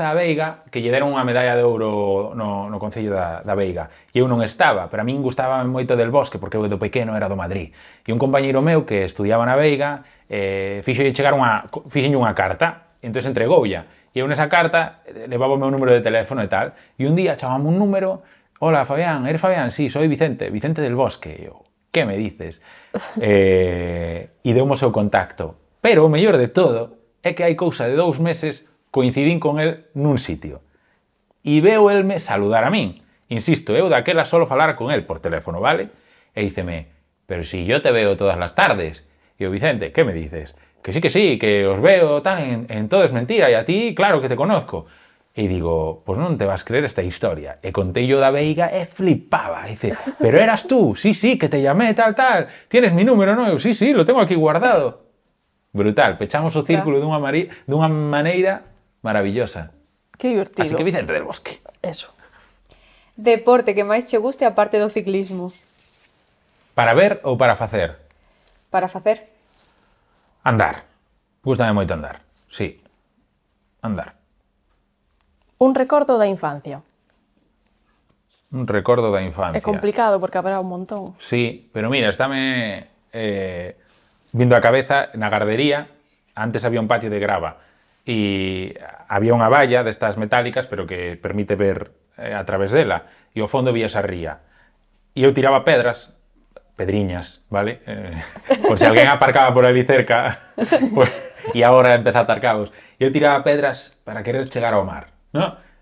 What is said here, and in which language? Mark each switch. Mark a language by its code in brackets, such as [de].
[gl] a Veiga que lle deron unha medalla de ouro no Concello da Veiga. E eu non estaba, pero a min gustaba moito del Bosque, porque eu do pequeno era do Madrid. E un compañeiro meu que estudiaba na Veiga fixenlle unha carta, e entón entregoulla. E eu nesa carta levaba o meu número de teléfono e tal. E un día chamame un número, [es] hola Fabián, eres Fabián? Sí, soy Vicente del Bosque. [gl] E eu, [es] que me dices? [gl] E deumo o seu contacto. Pero o mellor de todo é que hai cousa de 2 meses coincidín con el nun sitio. E veo elme saludar a min. Insisto, eu daquela solo falar con el por teléfono, vale? [es] E díceme, pero si yo te veo todas las tardes. E eu, Vicente, que me dices? Que sí, que os veo tal en Todo es mentira, e a ti, claro que te conozco. [gl] E digo, pues non te vas creer esta historia. E contei yo da Veiga e flipaba. [es] E dice, pero eras tú, sí, que te llamé, tal. Tienes mi número, non? Eu, sí, lo tengo aquí guardado. [gl] Brutal, pechamos o círculo dunha maneira maravillosa. Que divertido. Así que Vicente del Bosque. Eso. Deporte que máis che guste aparte do ciclismo? Para ver ou para facer? Para facer? Andar. Gústame moito andar. Sí. Andar. Un recordo da infancia. Un recordo da infancia. É complicado porque haberá un montón. Sí, pero mira, estáme vindo a cabeza na gardería. Antes había un patio de grava e había unha valla destas metálicas, pero que permite ver a través dela, e ao fondo vías a ría. E eu tiraba pedriñas, vale? Por se alguén aparcaba por ali cerca, pues, e agora empeza a atar cabos. E eu tiraba pedras para querer chegar ao mar, non?